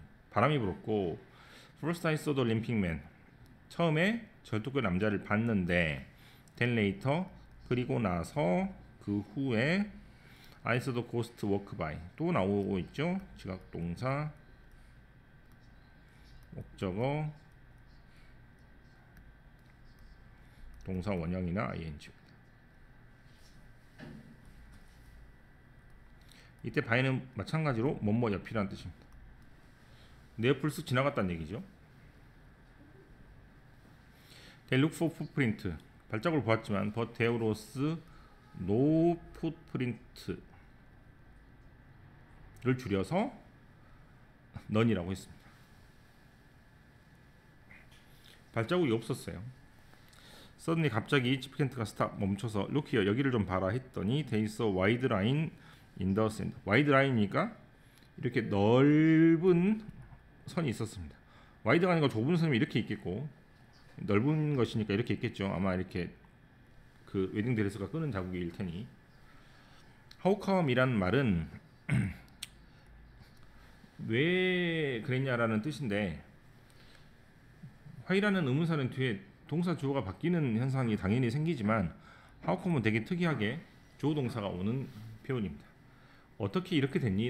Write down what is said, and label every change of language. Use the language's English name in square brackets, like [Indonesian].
[Korean] 바람이 불었고 [English] First I saw the Olympic man. [Korean] 처음에 절뚝거린 남자를 봤는데 [English] then later [Korean] 그리고 나서 그 후에 [English] I saw the ghost walk by. [Korean] 또 나오고 있죠. 지각동사 목적어 동사 원형이나 ing입니다. 이때 by는 마찬가지로 뭐뭐 옆이라는 뜻입니다. 내 옆을 쓱 지나갔다는 얘기죠. [English] They look for footprint. [Korean] 발자국을 보았지만 [English] but there was no footprint [Korean] 를 줄여서 none이라고 했습니다. 발자국이 없었어요. [English] suddenly [Korean] 갑자기 [English] 칩 켄트가 스탑 [Korean] 멈춰서 [English] look here [Korean] 여기를 좀 봐라 했더니 [English] they saw wide line in the sand. [Korean] wide line이니까 이렇게 넓은 선이 있었습니다. 와이드가 아니고 좁은 선이 이렇게 있겠고 넓은 것이니까 이렇게 있겠죠. 아마 이렇게 그 웨딩 드레스가 끄는 자국일 테니. How come이란 말은 왜 그랬냐라는 뜻인데 why라는 의문사는 뒤에 동사 주어가 바뀌는 현상이 당연히 생기지만 how come은 되게 특이하게 주어 동사가 오는 표현입니다. 어떻게 이렇게 됐니?